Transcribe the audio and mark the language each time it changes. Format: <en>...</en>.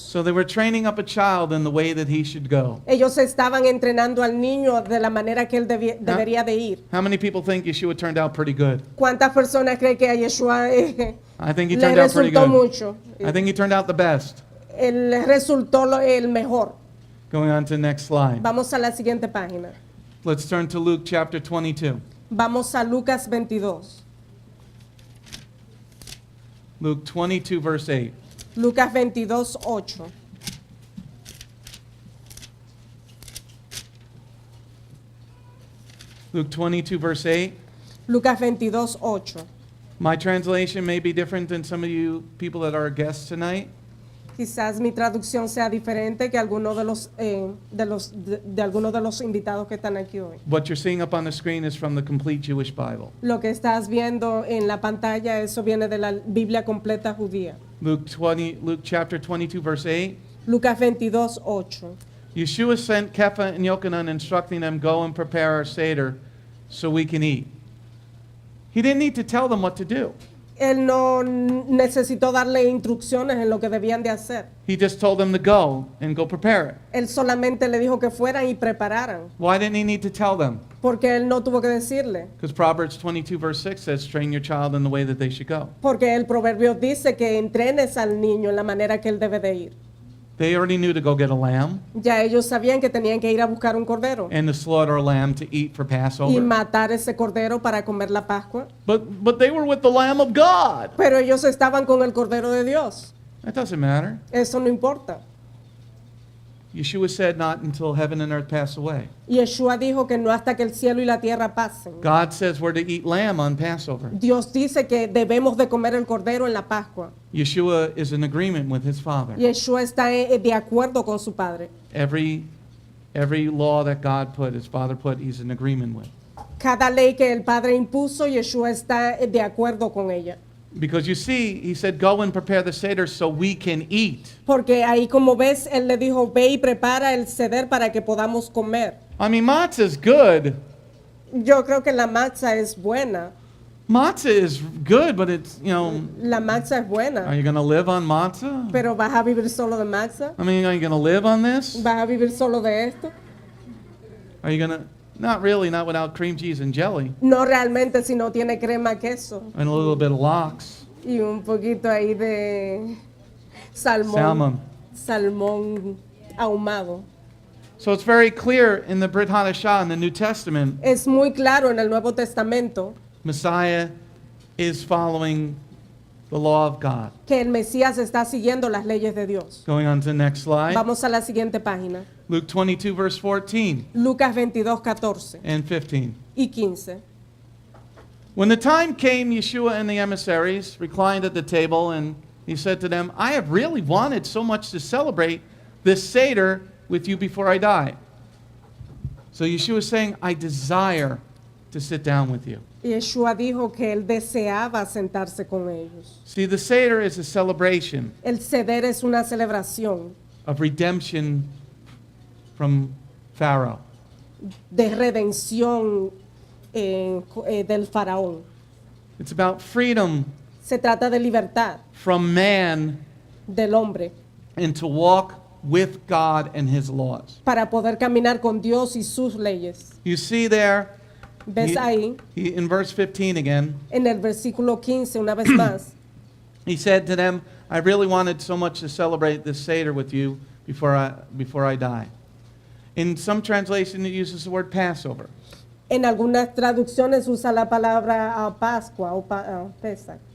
<en>So they were training up a child in the way that he should go.</en> <es>Ellos estaban entrenando al niño de la manera que él debería de ir.</es> <en>How many people think Yeshua turned out pretty good?</en> <es>¿Cuántas personas creen que a Yeshua</es> <en>I think he</en> <es>le</es> <en>turned out pretty</en> <es>resultó mucho?</es> <en>I think he turned out the best.</en> <es>Le resultó el mejor.</es> <en>Going on to the next slide.</en> <es>Vamos a la siguiente página.</es> <en>Let's turn to Luke chapter 22.</en> <es>Vamos a Lucas 22.</es> <en>Luke 22, verse 8.</en> <es>Lucas 22, 8.</es> <en>Luke 22, verse 8.</en> <es>Lucas 22, 8.</es> <en>My translation may be different than some of you people that are guests tonight.</en> <es>Quizás mi traducción sea diferente que algunos de algunos de los invitados que están aquí hoy.</es> <en>What you're seeing up on the screen is from the complete Jewish Bible.</en> <es>Lo que estás viendo en la pantalla, eso viene de la Biblia completa judía.</es> <en>Luke chapter 22, verse 8.</en> <es>Lucas 22, 8.</es> <en>Yeshua sent Kepha and Yochanan, instructing them, go and prepare our Seder so we can eat. He didn't need to tell them what to do.</en> <es>Él no necesitó darle instrucciones en lo que debían de hacer.</es> <en>He just told them to go and go prepare it.</en> <es>Él solamente le dijo que fueran y prepararan.</es> <en>Why didn't he need to tell them?</en> <es>Porque él no tuvo que decirle.</es> <en>Because Proverbs 22, verse 6 says, train your child in the way that they should go.</en> <es>Porque el proverbio dice que entrenes al niño en la manera que él debe de ir.</es> <en>They already knew to go get a lamb</en> <es>Ya ellos sabían que tenían que ir a buscar un cordero</es> <en>and to slaughter a lamb to eat for</en> <es>y</es> <en>Passover.</en> <es>matar ese cordero para comer la Pascua.</es> <en>But they were with the Lamb of God.</en> <es>Pero ellos estaban con el cordero de Dios.</es> <en>That doesn't matter.</en> <es>Eso no importa.</es> <en>Yeshua said not until heaven and earth pass away.</en> <es>Yeshua dijo que no hasta que el cielo y la tierra pasen.</es> <en>God says we're to eat lamb on Passover.</en> <es>Dios dice que debemos de comer el cordero en la Pascua.</es> <en>Yeshua is in agreement with his Father.</en> <es>Yeshua está de acuerdo con su Padre.</es> <en>Every law that God put, his Father put, he's in agreement with.</en> <es>Cada ley que el Padre impuso, Yeshua está de acuerdo con ella.</es> <en>Because you see, he said, go and prepare the Seder so we can eat.</en> <es>Porque ahí como ves, él le dijo, ve y prepara el ceder para que podamos comer.</es> <en>I mean, matzah is good.</en> <es>Yo creo que la matzah es buena.</es> <en>Matzah is good, but it's,</en> <es>La matzah es</es> <en>are</en> <es>buena.</es> <en>you going to live on matzah?</en> <es>Pero ¿vas a vivir solo de matzah?</es> <en>I mean, are you going to live on this?</en> <es>¿Vas a vivir solo de esto?</es> <en>Are you going to, not really, not without cream cheese and jelly,</en> <es>No realmente si no tiene crema queso</es> <en>and a little bit of lox.</en> <es>y un poquito ahí de</es> <en>Salmon.</en> <es>salmón ahumado.</es> <en>So it's very clear in the Brit Hadashah in the New Testament,</en> <es>Es muy claro en el Nuevo Testamento</es> <en>Messiah is following the law of God.</en> <es>que el Mesías está siguiendo las leyes de Dios.</es> <en>Going on to the next slide.</en> <es>Vamos a la siguiente página.</es> <en>Luke 22, verse 14</en> <es>Lucas 22, 14</es> <en>and 15.</en> <es>y 15.</es> <en>When the time came, Yeshua and the emissaries reclined at the table, and he said to them, I have really wanted so much to celebrate this Seder with you before I die. So Yeshua is saying, I desire to sit down with you.</en> <es>Yeshua dijo que él deseaba sentarse con ellos.</es> <en>See, the Seder is a celebration</en> <es>El ceder es una celebración</es> <en>of redemption from Pharaoh.</en> <es>de redención del faraón.</es> <en>It's about freedom</en> <es>Se trata de libertad</es> <en>from man</en> <es>del hombre</es> <en>and to walk with God and his laws.</en> <es>para poder caminar con Dios y sus leyes.</es> <en>You see there,</en> <es>¿Ves ahí?</es> <en>in verse 15 again,</en> <es>En el versículo 15, una vez más,</es> <en>he said to them, I really wanted so much to celebrate this Seder with you before I die. In some translation, it uses the word Passover.</en> <es>en algunas traducciones usa la palabra Pascua o Pesach.</es>